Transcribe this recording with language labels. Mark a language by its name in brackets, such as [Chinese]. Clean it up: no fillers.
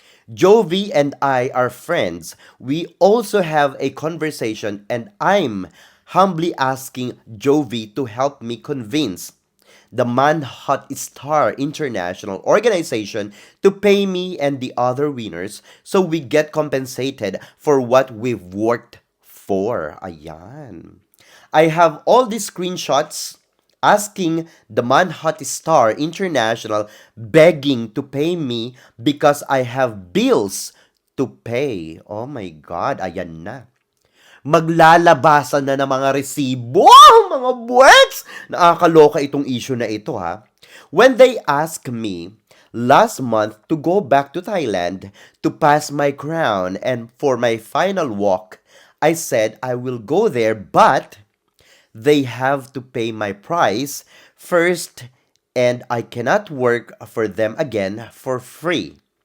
[English] Jovi and I are friends. We also have a conversation and I'm humbly asking Jovi to help me convince the Manhunt Star International organization to pay me and the other winners so we get compensated for what we've worked for. Ayan. I have all these screenshots asking the Manhunt Star International begging to pay me because I have bills to pay. Oh my God, [Filipino] ayan na. Maglalabasan na ng mga resibo, mga buwets! Nakakaloka itong issue na ito ha. [English] When they ask me last month to go back to Thailand to pass my crown and for my final walk, I said I will go there but they have to pay my price first and I cannot work for them again for free.